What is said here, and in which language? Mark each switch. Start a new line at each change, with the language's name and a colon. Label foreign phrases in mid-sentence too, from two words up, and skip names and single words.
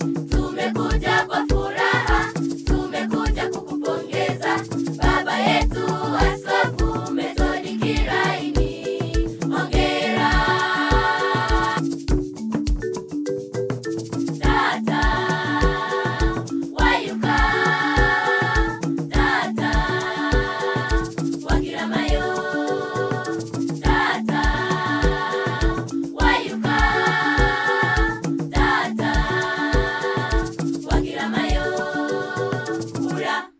Swahili: Tumekuja kwa furaha, tumekuja kukupongeza, baba yetu Askofu Method Kilaini. Hongera.
Haya: Tata Wayuka, Tata Wagiramayo, Tata Wayuka, Tata Wagiramayo, Ura.